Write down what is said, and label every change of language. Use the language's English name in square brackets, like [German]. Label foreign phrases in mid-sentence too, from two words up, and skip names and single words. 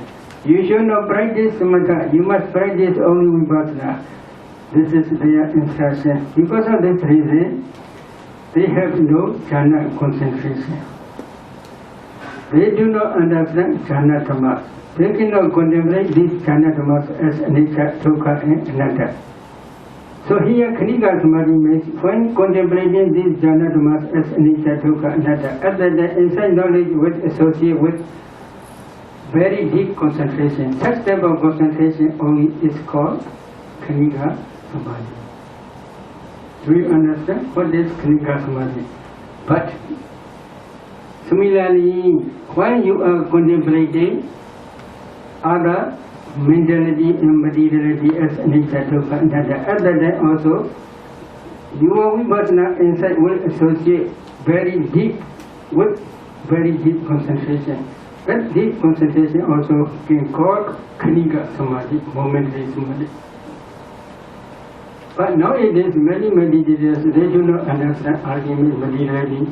[English] You should not practice samatha, you must practice only Vipassana. This is their instruction. Because of this reason, they have no jhana concentration. They do not understand [Pali] jhana dhammas. [English] They cannot contemplate these [Pali] jhana dhammas [English] as [Pali] anicca, dukkha [English] and anatta. So here [Pali] Khanika Samadhi [English] means when contemplating these [Pali] jhana dhammas [English] as [Pali] anicca, dukkha, anatta, [English] at that inside knowledge will associate with very deep concentration. Such type of concentration only is called [Pali] Khanika Samadhi. [English] Do you understand what is [Pali] Khanika Samadhi? [English] But similarly, when you are contemplating other mentality and materiality as [Pali] anicca, dukkha, anatta, [English] at that time also your Vipassana insight will associate very deep with very deep concentration. That deep concentration also can call [Pali] Khanika Samadhi, [English] momentary Samadhi. But nowadays many meditators, they do not understand ultimate materiality.